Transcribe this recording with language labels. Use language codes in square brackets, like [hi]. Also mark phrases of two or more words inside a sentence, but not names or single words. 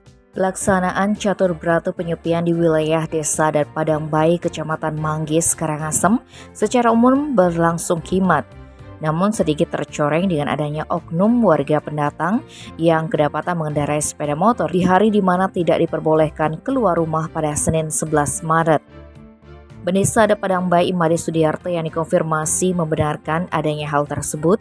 [id] Pelaksanaan catur beratu penyepian di wilayah Desa Adat Padangbai, Kecamatan Manggis, Karangasem secara umum berlangsung khidmat. Namun sedikit tercoreng dengan adanya oknum warga pendatang yang kedapatan mengendarai sepeda motor di hari di mana tidak diperbolehkan keluar rumah pada Senin 11 Maret. Benisa Adat Padangbai Imade Sudiarto yang dikonfirmasi membenarkan adanya hal tersebut.